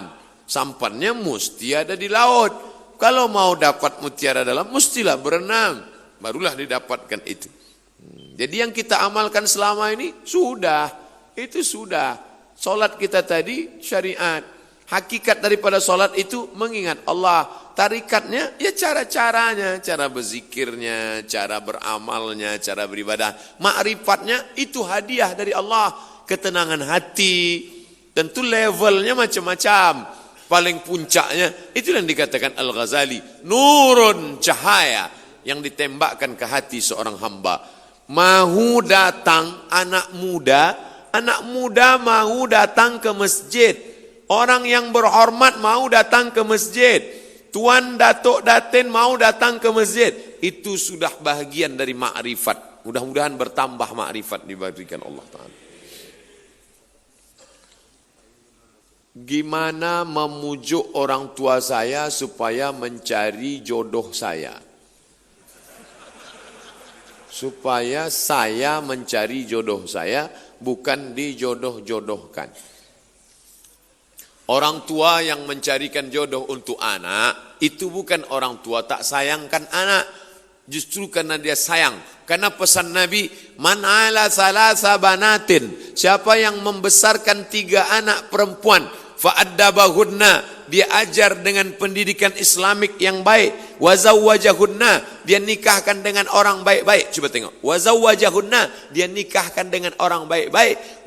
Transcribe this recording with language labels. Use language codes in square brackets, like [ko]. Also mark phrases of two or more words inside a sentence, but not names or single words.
[ms] Sampannya mesti ada di laut. Kalau mau dapat mutiara dalam, mestilah berenang. Barulah didapatkan itu. Jadi yang kita amalkan selama ini, sudah. Itu sudah. Solat kita tadi syariat. Hakikat daripada solat itu mengingat Allah. Tarikatnya ya cara-caranya, cara berzikirnya, cara beramalnya, cara beribadah. Ma'rifatnya itu hadiah dari Allah. Ketenangan hati. Tentu levelnya macam-macam. paling puncaknya, itulah yang dikatakan Al-Ghazali, nurun, cahaya yang ditembakkan ke hati seorang hamba. Mahu datang anak muda mahu datang ke masjid. Orang yang berhormat mahu datang ke masjid. Tuan Datuk Datin mahu datang ke masjid. Itu sudah bahagian dari ma'rifat. Mudah-mudahan bertambah ma'rifat diberikan Allah Ta'ala. Gimana memujuk orang tua saya supaya mencari jodoh saya? Supaya saya mencari jodoh saya, bukan dijodoh-jodohkan. Orang tua yang mencarikan jodoh untuk anak, itu bukan orang tua tak sayangkan anak. Justru karena dia sayang. Karena pesan Nabi, [ar] من عال ثلاث بنات. [ms] Siapa yang membesarkan 3 anak perempuan, fa'addabahunna, dia ajar dengan pendidikan Islamik yang baik. Wazawwajahunna, dia nikahkan dengan orang baik-baik. Coba tengok. Wazawwajahunna, dia nikahkan dengan orang baik-baik.